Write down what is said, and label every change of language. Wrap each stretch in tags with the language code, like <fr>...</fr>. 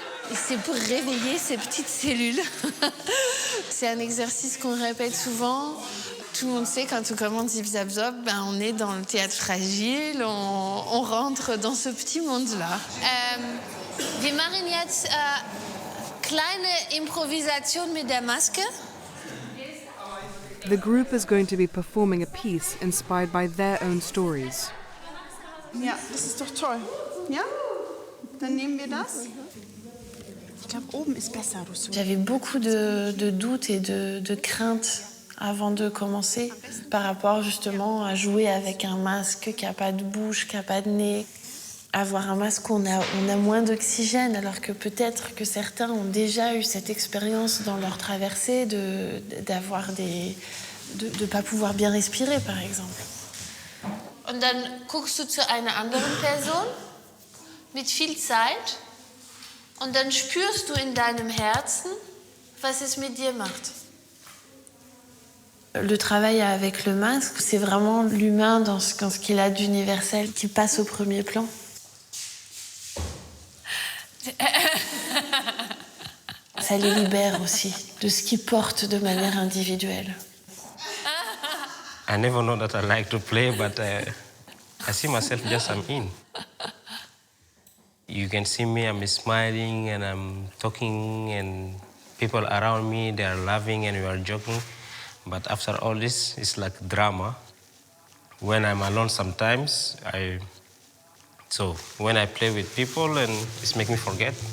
<fr>C'est pour réveiller ces petites cellules. C'est un exercice qu'on répète souvent. Tout le monde sait quand on commence Zip Zap Zop, on est dans le théâtre fragile, on rentre dans ce petit monde-là.</fr> <de>Wir machen jetzt kleine Improvisation mit der Maske.</de> <en>The group is going to be performing a piece inspired by their own stories.</en> <de>Ja, das ist doch toll. Ja? Dann nehmen wir das. Ich glaube, oben ist besser.</de> <fr>J'avais beaucoup de doutes et de craintes avant de commencer, par rapport justement à jouer avec un masque qui n'a pas de bouche, qui n'a pas de nez. Avoir un masque où on a moins d'oxygène, alors que peut-être que certains ont déjà eu cette expérience dans leur traversée de pas pouvoir bien respirer, par exemple.</fr> <de>Und dann guckst du zu einer anderen Person mit viel Zeit und dann spürst du in deinem Herzen, was es mit dir macht.</de> <fr>Le travail avec le masque, c'est vraiment l'humain dans ce qu'il a d'universel qui passe au premier plan. Ça les libère aussi de ce qu'ils portent de manière individuelle.</fr> <en>I never know that I like to play, but I see myself just I'm in. You can see me, I'm smiling and I'm talking and people around me, they are laughing and we are joking. But after all this, it's like drama. When I'm alone sometimes, so when I play with people, and it's make me forget.</en>